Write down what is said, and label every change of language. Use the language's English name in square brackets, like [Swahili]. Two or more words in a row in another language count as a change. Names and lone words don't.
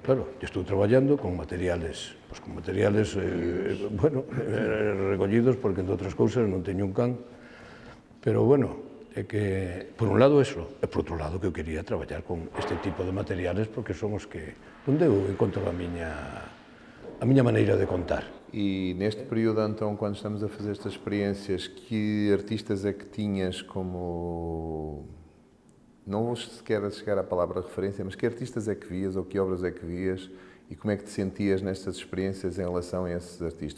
[Galician] Claro, estou traballando con materiales, bueno, recollidos, porque entre outras cousas non teño un can, pero bueno, é que, por un lado, eso, e por outro lado, que eu quería traballar con este tipo de materiales, porque son os que, onde eu encontro a miña maneira de contar. [Portuguese] E neste período, então, quando estamos a fazer estas experiências, que artistas é que tinhas como... Não vou sequer chegar à palavra referência, mas que artistas é que vias ou que obras é que vias e como é que te sentias nestas experiências em relação a esses artistas?